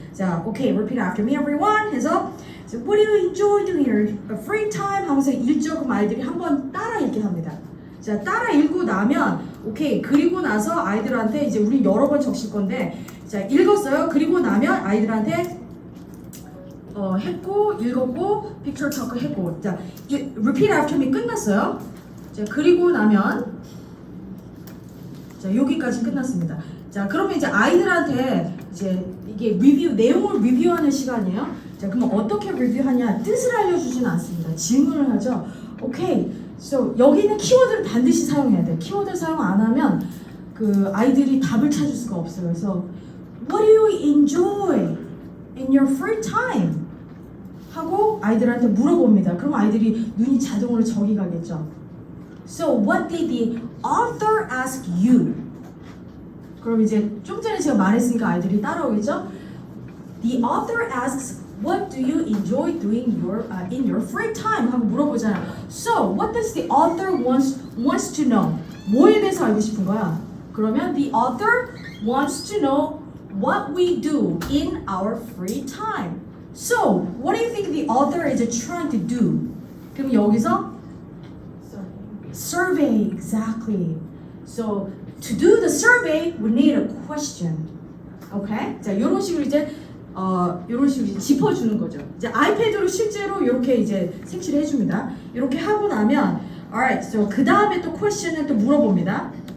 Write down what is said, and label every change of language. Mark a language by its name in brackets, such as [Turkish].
[English] 자, okay, repeat after me, everyone. [Korean] 해서 [English] so what do you enjoy doing in your free time? [Korean] 하면서 읽죠. 그럼 아이들이 한번 따라 읽게 합니다. 자, 따라 읽고 나면 오케이. 그리고 나서 아이들한테 이제 우리 여러 번 적실 건데 자, 읽었어요. 그리고 나면 아이들한테 했고 읽었고 picture talk 했고 자, [English] repeat after me [Korean] 끝났어요. 자, 그리고 나면 자, 여기까지 끝났습니다. 자, 그러면 이제 아이들한테 이제 이게 내용을 리뷰하는 시간이에요. 자, 그러면 어떻게 리뷰하냐? 뜻을 알려주지는 않습니다. 질문을 하죠. 오케이. So, 여기는 키워드를 반드시 사용해야 돼요. 키워드 사용 안 하면 그 아이들이 답을 찾을 수가 없어요. 그래서 [English] What do you enjoy in your free time? [Korean] 하고 아이들한테 물어봅니다. 그럼 아이들이 눈이 자동으로 저기 가겠죠. [English] So what did the author ask you? [Korean] 그럼 이제 좀 전에 제가 말했으니까 아이들이 따라오겠죠. [English] The author asks, what do you enjoy doing in your free time? [Korean] 하고 물어보잖아요. [English] So what does the author wants to know? [Korean] 뭐에 대해서 알고 싶은 거야? 그러면 [English] the author wants to know what we do in our free time. So what do you think the author is trying to do? [Korean] 그럼 여기서 survey, exactly. [English] So to do the survey, we need a question. Okay? [Korean] 자, 이런 식으로 이제 짚어주는 거죠. 이제 아이패드로 실제로 이렇게 이제 색칠해 줍니다. 이렇게 하고 나면, [English] alright, so [Korean] 그 다음에 또 question을 또 물어봅니다.